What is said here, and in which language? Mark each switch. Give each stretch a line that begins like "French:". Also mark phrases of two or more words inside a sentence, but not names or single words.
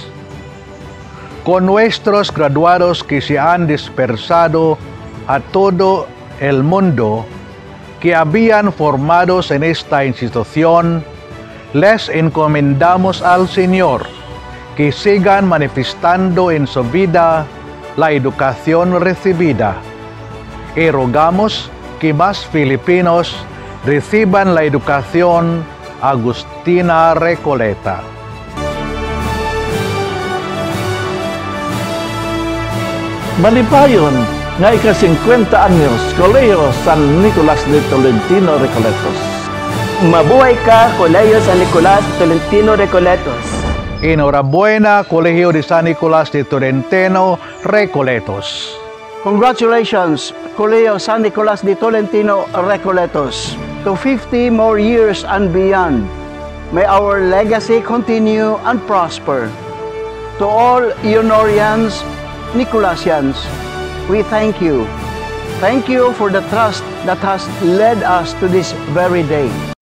Spanish: Con nuestros graduados que se han dispersado a todo el mundo, que habían formados en esta institución, les encomendamos al Señor que sigan manifestando en su vida la educación recibida. Y rogamos que más filipinos reciban la educación Agustina Recoleta.
Hiligaynon: Malipayon nga ika-50 anyos, Kolehiyo San Nicolas de Tolentino Recoletos.
Filipino: Mabuhay ka, Kolehiyo San Nicolas de Tolentino Recoletos.
Spanish: Enhorabuena, Colegio de San Nicolás de Tolentino Recoletos.
English: Congratulations, Colegio San Nicolas de Tolentino Recoletos, to 50 more years and beyond. May our legacy continue and prosper. To all Ionorians, Nicolasians, we thank you. Thank you for the trust that has led us to this very day.